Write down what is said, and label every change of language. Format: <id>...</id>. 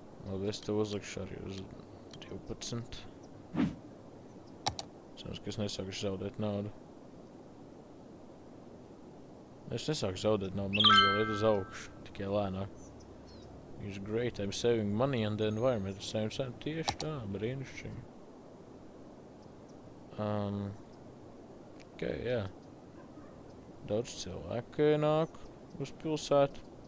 <lv>Labi, es tev uzlikšu arī uz 12. Cerams, ka es nesākuši zaudēt naudu. Es nesāku zaudēt naudu, man viņa vēl iet uz augšu, tikai lēnāk.</lv> <en>It's great, I'm saving money on the environment. At the same time,</en> <lv>tieši tā, brīnišķīgi. Ok, jā. Daudz cilvēku nāk uz pilsētu.</lv>